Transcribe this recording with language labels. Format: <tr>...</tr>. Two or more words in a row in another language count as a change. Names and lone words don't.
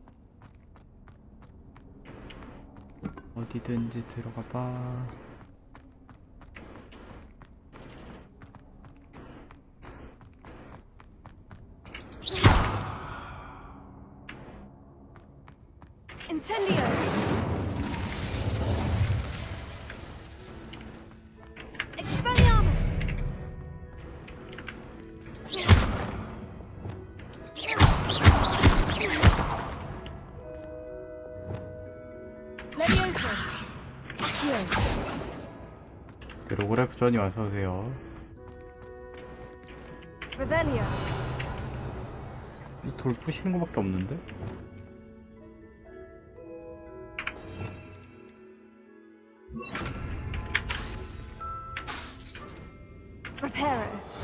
<ko>어디든지 들어가 봐. Incendio! Expelliarmus! Levioso! Here. 드로그래프 전이 와서 오세요. Revelio. 이 돌 부시는 거밖에 없는데? Reparo.</ko>